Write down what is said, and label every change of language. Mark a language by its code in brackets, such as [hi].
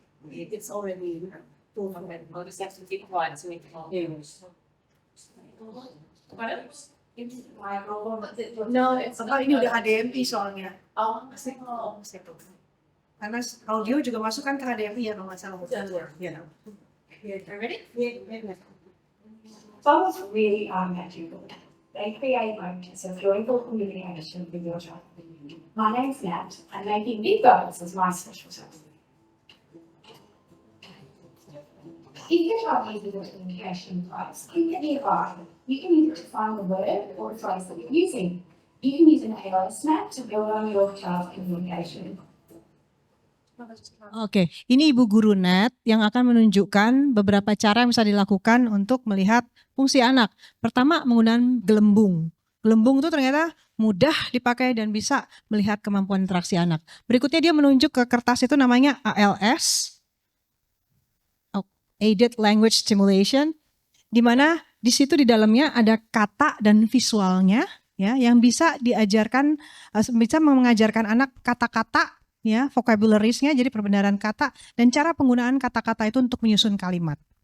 [en] It's already full of it. I'll just have to keep quiet so we can all hear. [id] No, ini udah HDMI soalnya. Oh, Karena audio juga masuk kan ke HDMI ya kalau nggak salah. [en] yeah. You ready? Bubbles really are magical. They create moments of joyful communication with your child. My name's Nat, and making big bubbles is my special sauce. If your child uses a communication device, click it nearby. You can use it to find the word or the phrase that you're using. You can use an ALS map to build on your child's communication. [id] Oke, ini Ibu Guru Nat yang akan menunjukkan beberapa cara yang bisa dilakukan untuk melihat fungsi anak. Pertama, menggunakan gelembung. Gelembung itu ternyata mudah dipakai dan bisa melihat kemampuan interaksi anak. Berikutnya dia menunjuk ke kertas itu namanya ALS, Aided Language Stimulation, di mana di situ di dalamnya ada kata dan visualnya, ya, yang bisa diajarkan, bisa mengajarkan anak kata-kata, ya, vocabularies-nya, jadi perbenaran kata dan cara penggunaan kata-kata itu untuk menyusun kalimat.